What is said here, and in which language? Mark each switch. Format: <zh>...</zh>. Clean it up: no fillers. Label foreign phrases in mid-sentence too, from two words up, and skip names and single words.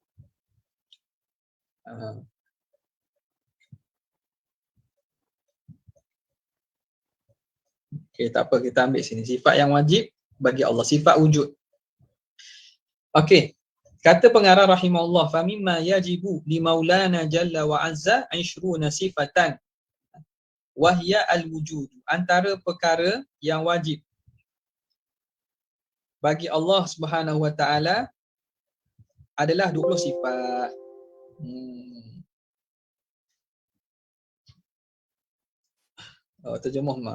<ms>Tak apa, kita ambil sini. Sifat yang wajib bagi Allah, sifat wujud. Kata pengarang rahimahullah,</ms> <ar>فمما يجب لمولانا جل وعز 20 صفة وهي الوجود.</ar> <ms>Antara perkara yang wajib bagi Allah</ms> <ar>سبحانه و تعالى</ar> <ms>adalah 20 sifat.</ms> <su>Terjemah mah.</su>